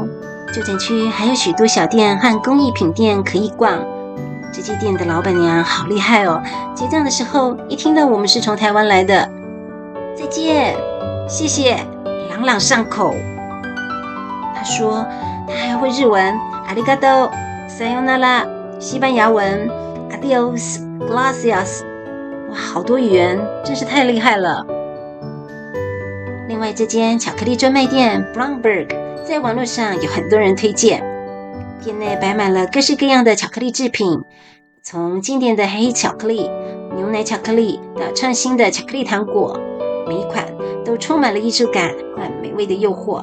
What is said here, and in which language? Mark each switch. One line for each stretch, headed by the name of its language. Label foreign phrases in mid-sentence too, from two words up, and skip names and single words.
Chinese: 旧城区还有许多小店和工艺品店可以逛。这些店的老板娘好厉害哦！结账的时候，一听到我们是从台湾来的，再见，谢谢，朗朗上口。他说他还会日文，
Japanese: ありがとう、さよなら，
Chinese: 西班牙文 ，
Spanish: adios, gracias。
Chinese: 哇，好多语言，真是太厉害了。另外，这间巧克力专卖店 Bromberg 在网络上有很多人推荐。店内摆满了各式各样的巧克力制品，从经典的黑巧克力、牛奶巧克力到创新的巧克力糖果，每一款都充满了艺术感和美味的诱惑。